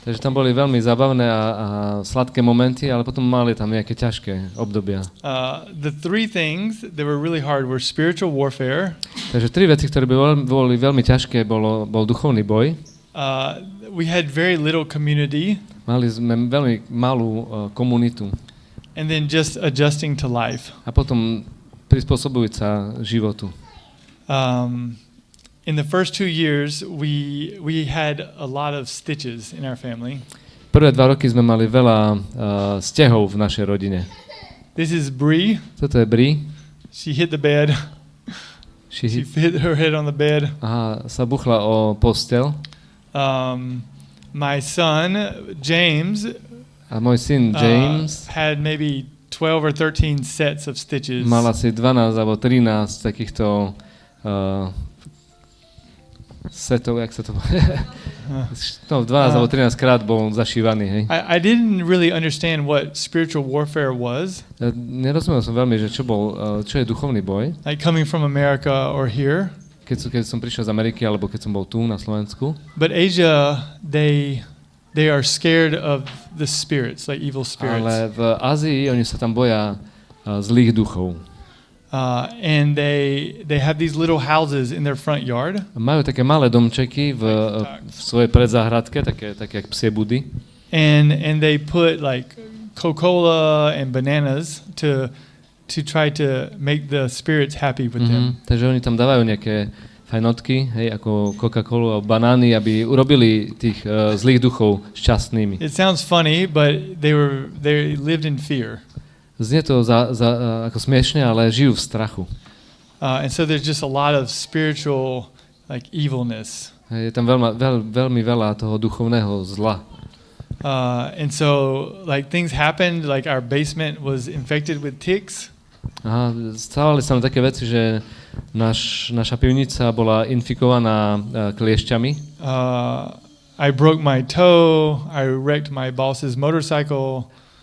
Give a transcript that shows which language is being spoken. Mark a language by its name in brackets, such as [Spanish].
[Slovak] Takže tam boli veľmi zábavné a sladké momenty, ale potom mali tam nejaké ťažké obdobia. [English] The three things that were really hard were spiritual warfare. [Slovak] Takže tri veci, ktoré boli veľmi ťažké, bol duchovný boj. [English] We had very little community. [Slovak] Mali sme veľmi malú komunitu. [English] And then just adjusting to life. [Slovak] A potom prispôsobujúť sa životu. [English] In the first 2 years, we had a lot of stitches in our family. [Slovak] Prvé 2 roky sme mali veľa stehov v našej rodine. [English] This is Bree. [Slovak] Toto je Bree. [English] She hit the bed. She hit her head on the bed. [Slovak] Aha, sa buchla o postel. [English] My son, James, [Slovak] a môj syn James [English] had maybe 12 or 13 sets of stitches. [Slovak] Mal asi 12 alebo 13 takýchto setov, jak sa to povie? No, 12 alebo 13 krát bol zašívaný, hej. [English] I didn't really understand what spiritual warfare was. [Slovak] Nerozumel som veľmi, že čo je duchovný boj. [English] Like coming from America or here. [Slovak] Keď som prišiel z Ameriky, alebo keď som bol tu na Slovensku. [English] But Asia, they are scared of the spirits, like evil spirits. [Slovak] Ale v Ázii oni sa tam boja zlých duchov. [English] And they have these little houses in their front yard. [Slovak] Majú také malé domčeky v svojej predzáhradke, také jak psie budy. [English] And they put like Coca-Cola and bananas to try to make the spirits happy with them. [Slovak] Takže oni tam dávajú nejaké fajnotky, hej, ako Coca-Colu a banány, aby urobili tých zlých duchov šťastnými. [English] It sounds funny, but they lived in fear. [Slovak] Znie to ako smiešne, ale žijú v strachu. [English] And so there's just a lot of spiritual like evilness. [Slovak] Je tam veľmi veľa toho duchovného zla. [English] And so like things happened, like our basement was infected with ticks. [Slovak] Aha, stávali sa nám také veci, že naša pivnica bola infikovaná kliešťami. [English] I broke my toe, I wrecked my boss's motorcycle.